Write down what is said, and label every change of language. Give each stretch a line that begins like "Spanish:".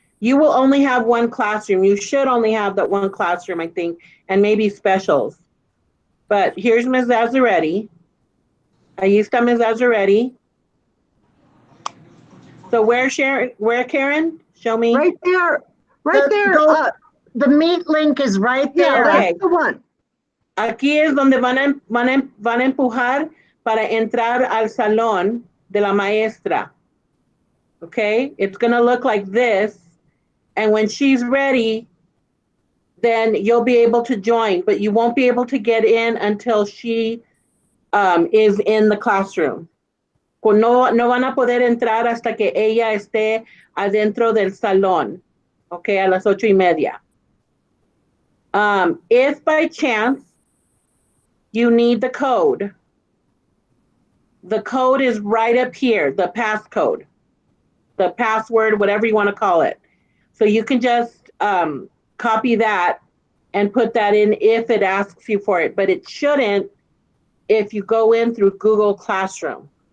English: You will only have one classroom. You should only have that one classroom, I think, and maybe specials. But here's Ms. Zazzaretti.
Spanish: Ahí está Ms. Zazzaretti.
English: So where Karen? Show me. Right there. The Meet link is right there. Yeah, that's the one.
Spanish: Aquí es donde van a empujar para entrar al salón de la maestra.
English: Okay, it's gonna look like this. And when she's ready, then you'll be able to join, but you won't be able to get in until she is in the classroom.
Spanish: No van a poder entrar hasta que ella esté adentro del salón, okay, a las 8:30.
English: If by chance you need the code is right up here, the passcode, the password, whatever you want to call it. So you can just copy that and put that in if it asks you for it, but it shouldn't if you go in through Google Classroom.